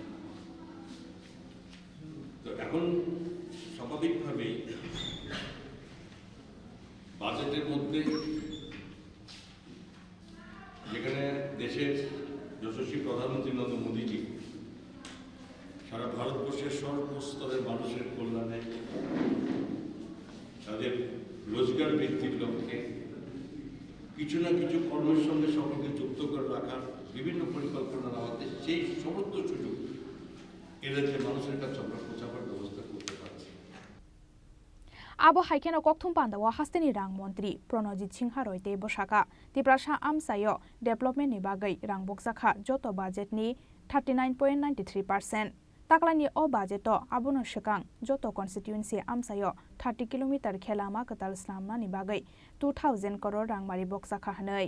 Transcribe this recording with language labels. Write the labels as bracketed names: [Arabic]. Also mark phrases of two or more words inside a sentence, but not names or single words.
[Bangla] তো এখন স্বাভাবিকভাবেই বাজেটের মধ্যে যেখানে দেশের যশস্বী প্রধানমন্ত্রী নরেন্দ্র মোদীজি সারা ভারতবর্ষের সর্বস্তরের মানুষের কল্যাণে তাদের রোজগার বৃদ্ধির লক্ষ্যে কিছু না কিছু কর্মের সঙ্গে সকলকে যুক্ত করে রাখার বিভিন্ন পরিকল্পনা নেওয়াতে সেই সমস্ত সুযোগ এদেশে মানুষের কাছে আমরা পৌঁছাবার ব্যবস্থা করতে পারছি। [Kok Borok] Abo haikeno kokthum pandawa hasteni rang montri Pronojit Singha roite bosaka Tiprasha amsayo development ni bagai rang boksakha joto budget ni 39.93%. Taklani o budgeto abono shikang joto constituency amsayo 30 km khelama katal slamna ni bagai 2000 crore rang mari boksakha hanai.